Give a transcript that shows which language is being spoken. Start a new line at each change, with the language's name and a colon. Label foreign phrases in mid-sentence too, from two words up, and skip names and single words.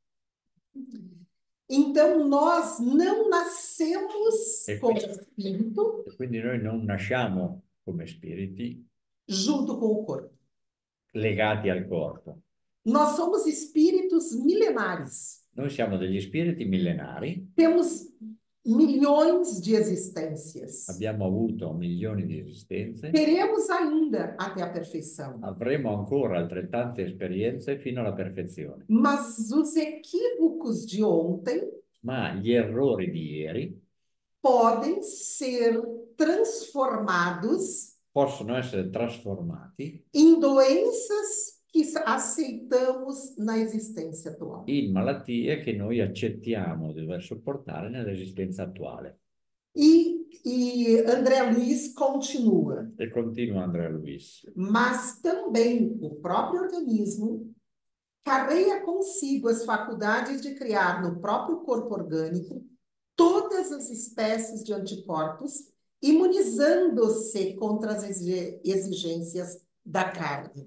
Portuguese: Então, nós não nascemos como espírito.
Italian: E quindi noi non nasciamo come spiriti
Portuguese: junto com o corpo.
Italian: legati al corpo.
Portuguese: Nós somos espíritos milenares.
Italian: Noi siamo degli spiriti millenari,
Portuguese: Temos milhões de existências.
Italian: abbiamo avuto milioni di esistenze,
Portuguese: Teremos ainda até a perfeição.
Italian: avremo ancora altrettante esperienze fino alla perfezione.
Portuguese: Mas os equívocos de ontem
Italian: Ma gli errori di ieri
Portuguese: podem ser transformados
Italian: possono essere trasformati
Portuguese: em doenças que aceitamos na existência atual.
Italian: in malattie che noi accettiamo di dover sopportare nell'esistenza attuale.
Portuguese: E André Luiz continua.
Italian: E continua Andrea Luiz.
Portuguese: Mas também o próprio organismo carrega consigo as faculdades de criar no próprio corpo orgânico todas as espécies de anticorpos, imunizando-se contra as exigências da carne.